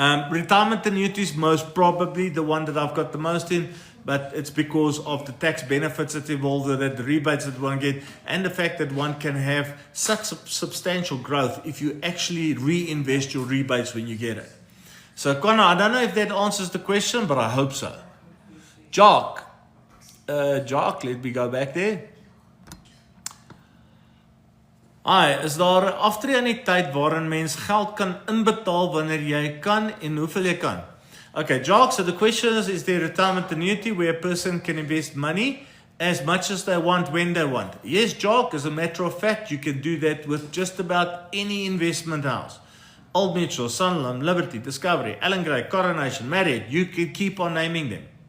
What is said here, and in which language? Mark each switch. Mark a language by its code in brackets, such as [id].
[en] Retirement annuities, most probably the one that I've got the most in, but it's because of the tax benefits that's involved with it, the rebates that one get, and the fact that one can have such substantial growth if you actually reinvest your rebates when you get it. So Connor, I don't know if that answers the question, but I hope so. Jock, let me go back there. [af] Hi, is daar 'n aftreeannuïteit waarin mens geld kan inbetaal wanneer jy kan en hoeveel jy kan? [en] Okay, Jock, so the question is there a retirement annuity where a person can invest money as much as they want when they want? Yes, Jock, as a matter of fact, you can do that with just about any investment house. Old Mutual, Sanlam, Liberty, Discovery, Allan Gray, Coronation, Marriott, you can keep on naming them.